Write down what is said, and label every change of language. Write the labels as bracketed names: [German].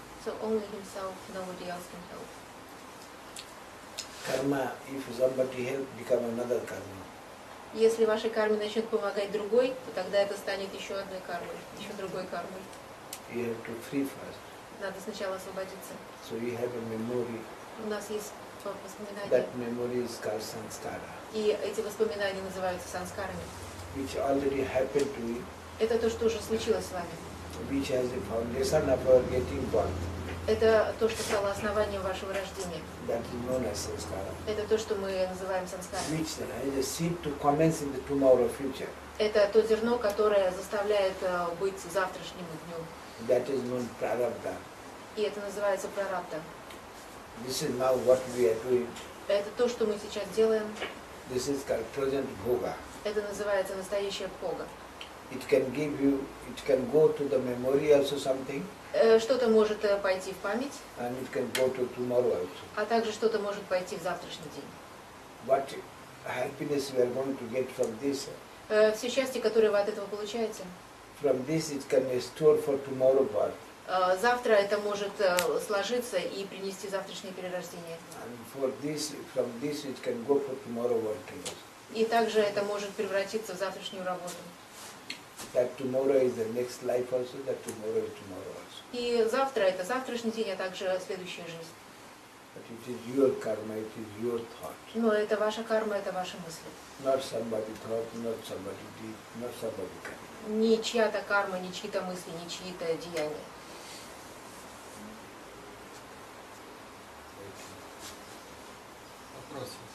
[English] So only himself, nobody else can help. Karma, if somebody help, become another karma. [Russian] Если вашей карме начнет помогать другой, то тогда это станет еще одной кармой, еще другой кармой. [English] You have to free first. [Russian] Надо сначала освободиться. [English] So you have a memory. [Russian] У нас есть воспоминания, [English] That memory is called sanskara, [Russian] и эти воспоминания называются санскарами. [English] which already happened to you, [Russian] Это то, что уже случилось с вами. [English] which has the foundation of our getting born. [Russian] Это то, что стало основанием вашего рождения. [English] That is known as sanskara. [Russian] Это то, что мы называем санскарами. [English] Which is a seed to commence in the tomorrow future. [Russian] Это то зерно, которое заставляет быть завтрашним днем. [English] That is known prarabdha. [Russian] И это называется прарабдха. [English] This is now what we are doing. [Russian] Это то, что мы сейчас делаем. [English] This is called present bhoga. [Russian] Это называется настоящая бхога. [English] It can give you, it can go to the memory also something, [Russian] Что-то может пойти в память, [English] and it can go to tomorrow also. [Russian] а также что-то может пойти в завтрашний день. [English] What happiness we are going to get from this? [Russian] Все счастье, которое вы от этого получаете, [English] From this it can store for tomorrow birth. [Russian] завтра это может сложиться и принести завтрашнее перерождение. [English] And for this, from this it can go for tomorrow working. [Russian] И также это может превратиться в завтрашнюю работу. [English] That tomorrow is the next life also, that tomorrow is tomorrow also. [Russian] И завтра это завтрашний день, а также следующая жизнь. [English] But it is your karma, it is your thought. [Russian] Но это ваша карма, это ваши мысли. [English] Not somebody thought, not somebody did, not somebody karma. [Russian] Ни чья-то карма, ни чьи-то мысли, ни чьи-то деяния. Вопрос.